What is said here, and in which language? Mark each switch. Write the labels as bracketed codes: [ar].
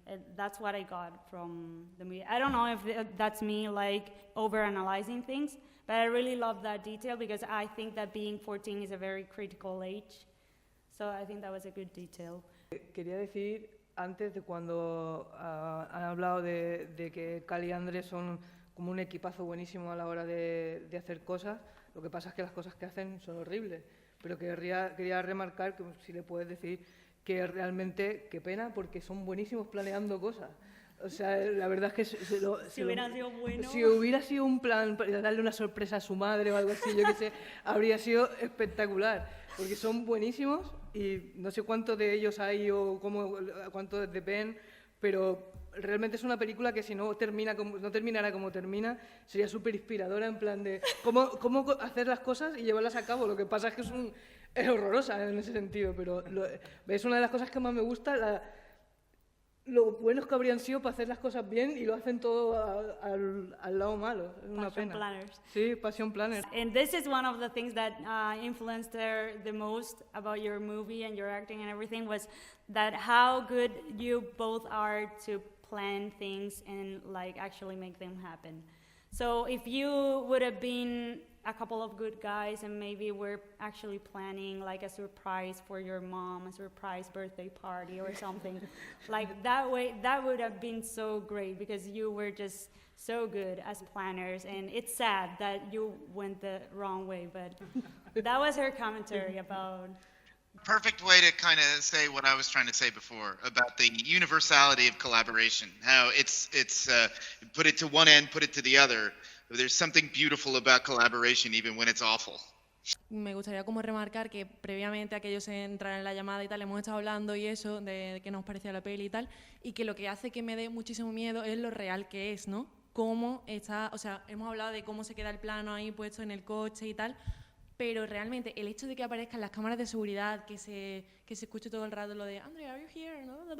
[en] And that's what I got from the movie. I don't know if that's me like over-analyzing things, but I really love that detail because I think that being 14 is a very critical age. So I think that was a good detail. [es] Quería decir, antes de cuando han hablado de que Cal y Andrés son como un equipazo buenísimo a la hora de hacer cosas, lo que pasa es que las cosas que hacen son horribles. Pero quería remarcar, que si le puedes decir, que realmente, qué pena, porque son buenísimos planeando cosas. O sea, la verdad es que Si hubiera sido bueno. Si hubiera sido un plan para darle una sorpresa a su madre o algo así, yo qué sé, habría sido espectacular. Porque son buenísimos y no sé cuántos de ellos hay o cuántos de Ben, pero realmente es una película que si no terminara como termina, sería súper inspiradora en plan de cómo hacer las cosas y llevarlas a cabo. Lo que pasa es que es horrorosa en ese sentido, pero es una de las cosas que más me gusta, lo buenos que habrían sido para hacer las cosas bien y lo hacen todo al lado malo. Es una [en] Passion [es] pena. [en] planners. Sí, Passion Planners. And this is one of the things that influenced her the most about your movie and your acting and everything, was that how good you both are to plan things and like actually make them happen. So if you would have been a couple of good guys and maybe we're actually planning like a surprise for your mom, a surprise birthday party or something, like that way, that would have been so great because you were just so good as planners. And it's sad that you went the wrong way, but that was her commentary about. Perfect way to kind of say what I was trying to say before about the universality of collaboration. How it's put it to one end, put it to the other. There's something beautiful about collaboration, even when it's awful. [es] Me gustaría como remarcar que previamente a que ellos entraran en la llamada y tal, hemos estado hablando y eso, de qué nos parecía la peli y tal, y que lo que hace que me dé muchísimo miedo es lo real que es, ¿no? Cómo está, o sea, hemos hablado de cómo se queda el plano ahí puesto en el coche y tal, pero realmente el hecho de que aparezcan las cámaras de seguridad, que se escuche todo el rato lo de Andrea, [en] are you here? [es] ¿No?